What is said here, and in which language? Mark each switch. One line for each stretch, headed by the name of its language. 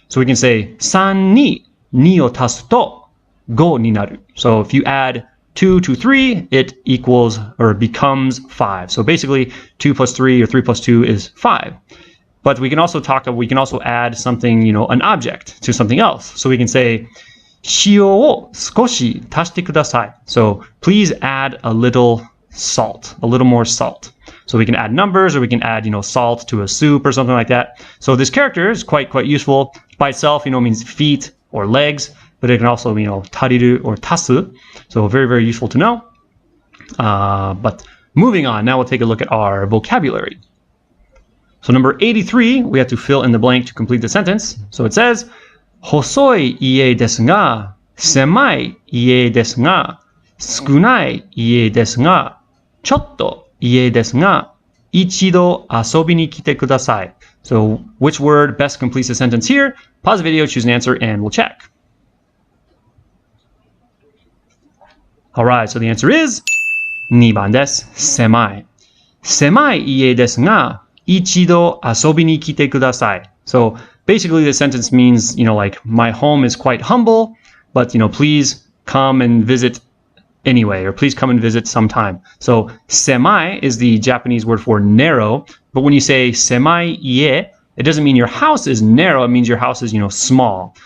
English: So we can say,
Japanese: 3に2を足すと5になる.
English: So if you add 2 to 3, it equals or becomes 5. So basically, 2 plus 3 or 3 plus 2 is 5. But we can also add something, an object to something else. So we can say,
Japanese: 塩を少し足してください.
English: So please add a little salt, a little more salt. So we can add numbers, or we can add, salt to a soup or something like that. So this character is quite useful. By itself, means feet or legs, but it can also, tariru or tasu. So very, very useful to know. But moving on, now we'll take a look at our vocabulary. So number 83, we have to fill in the blank to complete the sentence. So it says,
Japanese: 細い家ですが、狭い家ですが、少ない家ですが、ちょっと家ですが、一度遊びに来てください.
English: So which word best completes the sentence here? Pause the video, choose an answer, and we'll check. Alright, so the answer is
Japanese: 2番です。狭い。狭い家ですが、一度遊びに来てください.
English: So basically the sentence means, like my home is quite humble, but, please come and visit anyway, or please come and visit sometime. So semai is the Japanese word for narrow, but when you say semai ie, it doesn't mean your house is narrow, it means your house is, small.